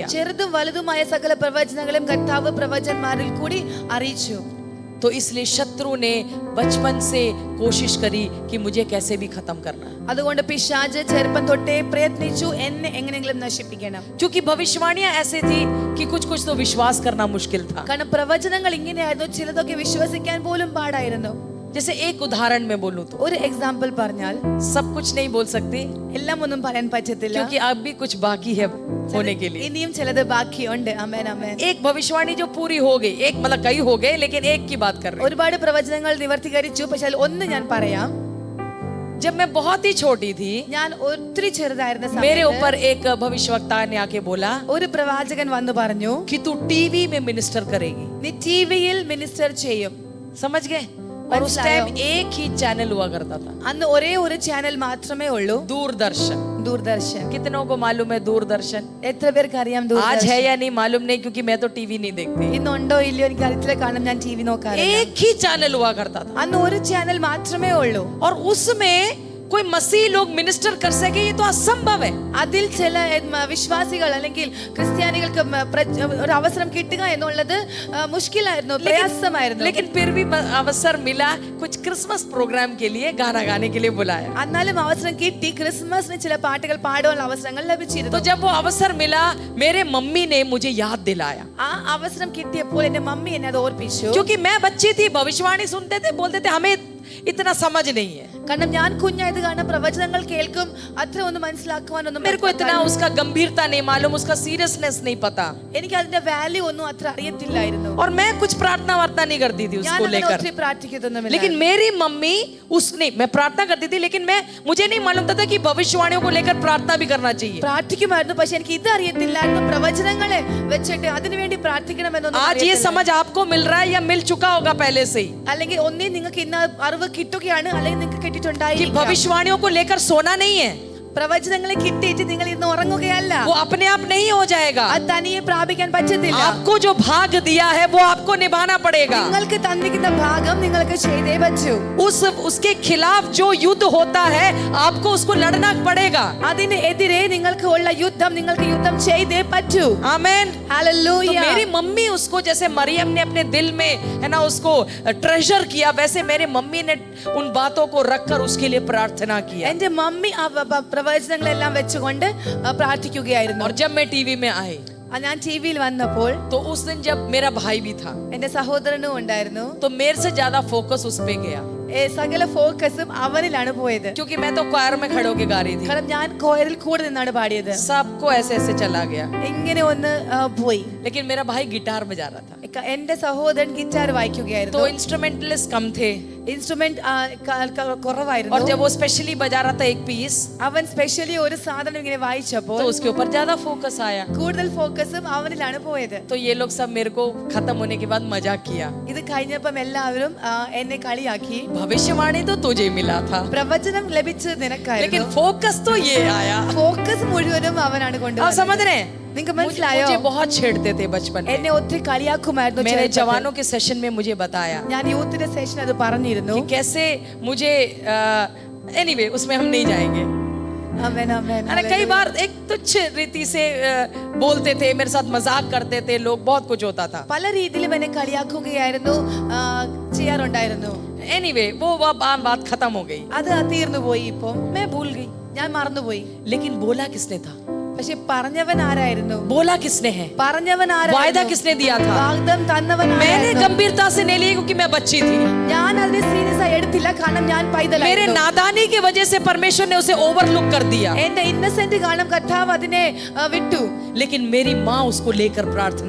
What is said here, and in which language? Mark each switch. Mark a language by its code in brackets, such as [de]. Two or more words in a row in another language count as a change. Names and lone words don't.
[ml] ചെറുതും വലുതുമായ സകല പ്രവചനങ്ങളും കർത്താവ് പ്രവചന്മാരിൽ കൂടി അറിയിച്ചു. [hi] तो इसलिए शत्रु ने बचपन से कोशिश करी कि मुझे कैसे भी खत्म करना. [ml] അതുകൊണ്ട് പിശാച് ചെറുപ്പം തൊട്ടേ പ്രയത്നിച്ചു എന്നെ എങ്ങനെയെങ്കിലും നശിപ്പിക്കണം. [hi] क्योंकि भविष्यवाणियां ऐसे थी कि कुछ कुछ तो विश्वास करना मुश्किल था. [ml] കാരണം പ്രവചനങ്ങൾ ഇങ്ങനെയായിരുന്നു, ചിലതൊക്കെ വിശ്വസിക്കാൻ പോലും പാടായിരുന്നു. [hi] जैसे एक उदाहरण में बोलूं तो [ml] ഒരു എക്സാമ്പിൾ പറഞ്ഞാൽ [hi] सब कुछ नहीं बोल सकती [ml] എല്ലാം ഒന്നും പറയാൻ പറ്റത്തില്ല, [hi] क्योंकि अब भी कुछ बाकी है होने के लिए। [ml] ഇനിയും ചിലത് ബാക്കിയുണ്ട്. ആമേൻ ആമേൻ. [hi] एक भविष्यवाणी जो पूरी हो गई, एक मतलब कई हो गए, लेकिन एक की बात कर रहे हैं। [ml] ഒരുപാട് പ്രവചനങ്ങൾ നിവർത്തീകരിച്ചു, പക്ഷെ അതിൽ ഒന്ന് ഞാൻ പറയാം. [hi] जब मैं बहुत ही छोटी थी, [ml] ഞാൻ ഒത്തിരി ചെറുതായിരുന്ന [hi] मेरे [ml] സമയത്ത് [hi] ऊपर एक भविष्यवक्ता ने आके बोला [ml] ഒരു പ്രവാചകൻ വന്നു പറഞ്ഞു, [hi] कि तू टीवी में मिनिस्टर करेगी। [ml] നീ ടിവിയിൽ മിനിസ്റ്റർ ചെയ്യും. [hi] समझ गए? और उस टाइम एक ही चैनल हुआ करता था, [ml] അന്ന് ഒരേ ഒരു ചാനൽ മാത്രമേ ഉള്ളൂ, [hi] दूरदर्शन। [ml] ദൂരദർശൻ. [hi] कितनों को मालूम है दूरदर्शन? [ml] എത്ര പേർക്ക് അറിയാം [hi] आज [ml] ദൂരദർശൻ? [hi] है या नहीं मालूम नहीं, क्योंकि मैं तो टीवी नहीं देखती। [ml] ഇന്നുണ്ടോ ഇല്ലയോ എനിക്ക് അറിയത്തില്ല, കാരണം ഞാൻ ടി വി നോക്കാറില്ല. [hi] एक ही चैनल हुआ करता था, [ml] അന്ന് ഒരു ചാനൽ മാത്രമേ ഉള്ളൂ. [hi] और उसमें कोई मसीह लोग मिनिस्टर कर सके, ये तो असंभव है। [ml] അതിൽ ചില വിശ്വാസികൾ അല്ലെങ്കിൽ ക്രിസ്ത്യാനികൾക്ക് ഒരു അവസരം കിട്ടുക എന്നുള്ളത് മുഷ്കിലായിരുന്നു, പ്രയാസമായിരുന്നു. [hi] लेकिन फिर भी अवसर मिला, कुछ [en] Christmas program [hi] के लिए गाना गाने के लिए बुलाया। [ml] എന്നാലും അവസരം കിട്ടി, ക്രിസ്മസിന് ചില പാട്ടുകൾ പാടാനുള്ള അവസരങ്ങൾ [hi] तो [ml] ലഭിച്ചിരുന്നു. [hi] जब वो अवसर मिला, मेरे मम्मी ने मुझे याद दिलाया, [ml] ആ അവസരം കിട്ടിയപ്പോൾ എന്റെ മമ്മി എന്നെ അത് ഓർപ്പിച്ചു. [hi] क्योंकि मैं बच्ची थी, भविष्यवाणी सुनते थे, बोलते थे हमें इतना समझ नहीं है, [ml] കാരണം ഞാൻ കുഞ്ഞായത് കാരണം പ്രവചനങ്ങൾ കേൾക്കും, അത്ര ഒന്നും മനസ്സിലാക്കുവാനൊന്നും [hi] मेरे को इतना उसका गंभीरता नहीं मालूम, उसका सीरियसनेस नहीं पता, [ml] എനിക്ക് അതിന്റെ വാല്യൂ ഒന്നും അത്ര അറിയത്തില്ലായിരുന്നു. [hi] और मैं कुछ प्रार्थना वार्ता नहीं करती थी [ml] ഞാൻ [hi] उसको [ml] അങ്ങനെ [hi] लेकर। [ml] ഒത്തിരി പ്രാർത്ഥിക്കുന്നൊന്നുമില്ല. [hi] लेकिन मेरी मम्मी उसने, मैं प्रार्थना करती थी, लेकिन मुझे नहीं मालूम था कि भविष्यवाणियों को लेकर प्रार्थना भी करना चाहिए। [ml] പ്രാർത്ഥിക്കുമായിരുന്നു, പക്ഷെ എനിക്ക് ഇത് അറിയത്തില്ലായിരുന്നു, പ്രവചനങ്ങളെ വെച്ചിട്ട് അതിനുവേണ്ടി പ്രാർത്ഥിക്കണമെന്നൊന്നും [hi] आज ये समझ आपको मिल रहा है या मिल चुका होगा पहले से ही, [ml] അല്ലെങ്കിൽ ഒന്നേ നിങ്ങൾക്ക് ഇന്ന് അറിവ് കിട്ടുകയാണ്, അല്ലെങ്കിൽ നിങ്ങൾക്ക് [hi] कि [ml] കിട്ടിയിട്ടുണ്ടായിരിക്കും. [hi] भविष्यवाणियों को लेकर सोना नहीं है, [ml] പ്രവചനങ്ങളെ കിട്ടിയിട്ട് നിങ്ങൾ ഇന്ന് ഉറങ്ങുകയല്ല, [hi] वो अपने आप नहीं हो जाएगा। [ml] അത് തനിയെ പ്രാപിക്കാൻ പറ്റത്തില്ല. [hi] आपको जो भाग दिया है वो आपको निभाना पड़ेगा। [ml] നിങ്ങൾക്ക് തന്നിരിക്കുന്ന ഭാഗം നിങ്ങൾക്ക് ചെയ്തേ പറ്റൂ. [hi] उसके खिलाफ जो युद्ध होता है, आपको उसको लड़ना पड़ेगा। [ml] അതിന് എതിരെ നിങ്ങൾക്ക് ഉള്ള യുദ്ധം നിങ്ങൾക്ക് യുദ്ധം ചെയ്തേ പറ്റൂ. [hi] आमेन। [ml] ഹല്ലേലൂയ. [hi] तो मेरी मम्मी उसको, जैसे मरियम ने अपने दिल में है ना उसको ट्रेजर किया, वैसे मेरे मम्मी ने उन बातों को रखकर उसके लिए प्रार्थना किया। [ml] എന്റെ മമ്മി ആ പ്രവചനങ്ങളെല്ലാം വെച്ചുകൊണ്ട് പ്രാർത്ഥിക്കുകയായിരുന്നു. [hi] और जब मैं टीवी में आई, [ml] ഞാൻ ടിവിയിൽ വന്നപ്പോൾ [hi] तो उस दिन जब मेरा भाई भी था, [ml] എന്റെ സഹോദരനും ഉണ്ടായിരുന്നു. [hi] तो मेरे से ज्यादा फोकस उस पे गया, [ml] സകല ഫോക്കസും അവനിലാണ് പോയത്. [hi] क्योंकि मैं तो क्वायर में खड़े होके गा रही थी, [ml] കാരണം ഞാൻ കോയറിൽ കൂടെ നിന്നാണ് പാടിയത്. [hi] सबको ऐसे ऐसे चला गया। [ml] ഇങ്ങനെ ഒന്ന് പോയി. [hi] लेकिन मेरा भाई गिटार बजा रहा था, [ml] എന്റെ സഹോദരൻ ഗിറ്റാർ വായിക്കുകയായിരുന്നു. [hi] तो इंस्ट्रूमेंटलिस्ट कम थे, [ml] ഇൻസ്ട്രുമെന്റ് കുറവായിരുന്നു. [hi] और जब वो स्पेशली बजा रहा था एक पीस, [ml] അവൻ സ്പെഷ്യലി ഒരു സാധനം ഇങ്ങനെ വായിച്ചപ്പോൾ [hi] तो उसके ऊपर ज्यादा फोकस आया। [ml] കൂടുതൽ ഫോക്കസും അവനിലാണ് പോയത്. [hi] तो ये लोग सब मेरे को खत्म होने के बाद मजाक किया, [ml] ഇത് കഴിഞ്ഞപ്പം എല്ലാവരും എന്നെ കളിയാക്കി. [hi] भविष्यवाणी तो तुझे मिला था, [ml] പ്രവചനം ലഭിച്ചത് [hi] लेकिन [ml] നിനക്കായിരുന്നു, [hi] फोकस तो ये आया। [ml] ഫോക്കസ് മുഴുവനും അവനാണ് [hi] आप [ml] കൊണ്ടുവന്നത്. [hi] समझ रहे हैं? [ml] നിങ്ങൾക്ക് മനസ്സിലായോ? [hi] मुझे बहुत छेड़ते थे बचपन में, [ml] എന്നെ ഒത്തിരി കളിയാക്കുമായിരുന്നു. [hi] मेरे [ml] ചെറുപ്പത്തിൽ. [hi] जवानों के सेशन में मुझे बताया [ml] ഞാൻ യൂത്തിന്റെ സെഷൻ അത് പറഞ്ഞിരുന്നു. [hi] कि कैसे मुझे एनीवे उसमें हम नहीं जाएंगे। [ml] ആമേൻ ആമേൻ. [hi] अरे कई बार एक तुच्छ रीति से बोलते थे, मेरे साथ मजाक करते थे लोग, बहुत कुछ होता था। [ml] പല രീതിയിലും എന്നെ കളിയാക്കുകയായിരുന്നു, ചെയ്യാറുണ്ടായിരുന്നു. [hi] एनीवे वो बात खत्म हो गई, [ml] അത് തീർന്നു പോയി. ഇപ്പൊ [hi] मैं भूल गई। [ml] ഞാൻ മറന്നുപോയി. [hi] लेकिन बोला किसने था? [ml] പക്ഷെ പറഞ്ഞവൻ ആരായിരുന്നു? [hi] बोला किसने है? [ml] പറഞ്ഞവൻ [hi] वायदा [ml] ആരായിരുന്നു? [hi] किसने दिया था? [ml] വാഗ്ദാനം തന്നവൻ [hi] मैंने [ml] ആരായിരുന്നു? [hi] गंभीरता से नहीं ली, क्योंकि मैं बच्ची थी। [ml] ഞാൻ അതിനെ സീരിയസ് ആയി എടുത്തില്ല, കാരണം ഞാൻ [hi] मेरे [ml] പൈതലായിരുന്നു. [hi] नादानी की वजह से परमेश्वर ने उसे ओवरलुक कर दिया, [ml] എന്റെ ഇന്നസെന്റ് കാരണം കർത്താവ് അതിനെ വിട്ടു. [hi] लेकिन मेरी माँ उसको लेकर प्रार्थना